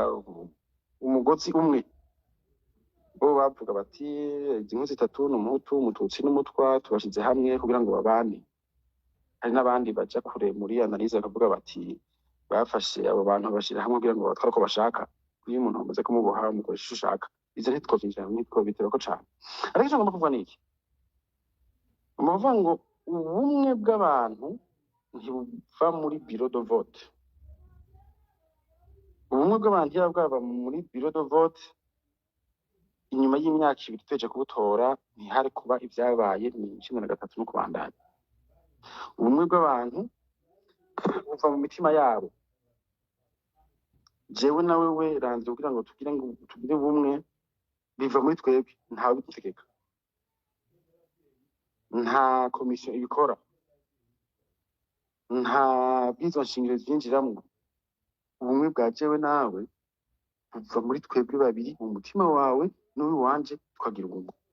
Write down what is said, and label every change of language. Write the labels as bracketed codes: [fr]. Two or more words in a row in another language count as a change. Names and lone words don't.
[rn] umugozi umwe bo bavuga bati inkwi 3 n'umuhutu umututsi n'umutwa tubashize hamwe kugira ngo babane hari n'abandi baja kure muri analyse bakavuga bati bafashe abo bantu bashira hamwe kugira ngo batware ko bashaka iyo umuntu amaze kumuboha umukoresha ushaka izo ntitwobitera ko cane ariko icyo ngomba kuvuga niki umuvuga ngo ubumwe bw'abantu ntibuva muri [fr] bureau de vote [rn] ubumwe bw'abantu iyo bwaba muri [fr] bureau de vote [rn] inyuma y'imyaka 2 tweje kubutora ntihari kuba ibyabaye mu 1993 no kubandanya ubumwe bw'abantu buva mu mitima yabo jewe nawe we Randi kugira ngo tugire ubumwe biva muri twebwe ntawe bitegeka nta komisiyo ibikora nta bwizo nshingiro byinjiramwo ubumwe bwa jewe nawe buva muri twebwe babiri mu mutima wawe n'uwi wanje twagira ubumwe